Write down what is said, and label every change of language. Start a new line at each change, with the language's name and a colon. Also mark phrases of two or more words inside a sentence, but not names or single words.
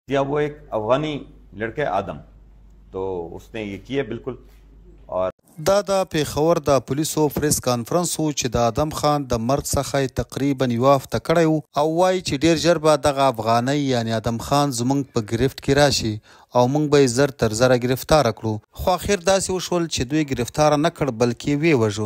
Urdu: کیا وہ ایک افغانی لڑکے آدم، تو اس نے یہ کیا بالکل. और
Pashto: دا د پیښور د پولیسو پریس کانفرنس و چې د ادم خان د مرګ څخه تقریبا یو هفته کړی و او وایي چې ډیر ژر به دغه افغانی یعنی ادم خان زموږ په گرفت کې راشي او موږ به یې زر تر زره ګرفتاره کړو، خو اخر داسې وشول چې دوی ګرفتاره نه کړ بلکې ویې وژو.